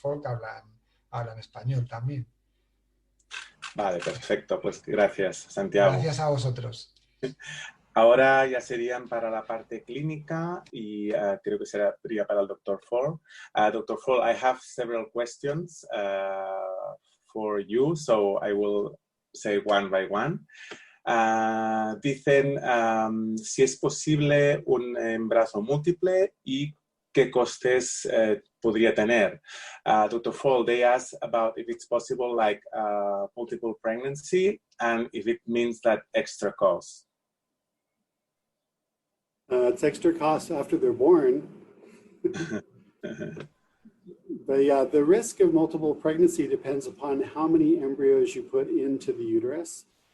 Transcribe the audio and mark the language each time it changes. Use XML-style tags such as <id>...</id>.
<es>Folk, hablan español también. Vale, perfecto. Pues gracias, Santiago. Gracias a vosotros. Ahora ya serían para la parte clínica y creo que sería para el Dr. Fall. Dr.</es> <en>Fall, I have several questions for you, so I will say one by one.</en> <es>Dicen si es posible un embarazo múltiple y qué costes podría tener.</es> <en>Dr. Fall, they ask about if it's possible like multiple pregnancy and if it means that extra cost. It's extra cost after they're born. But yeah, the risk of multiple pregnancy depends upon how many embryos you put into the uterus.</en>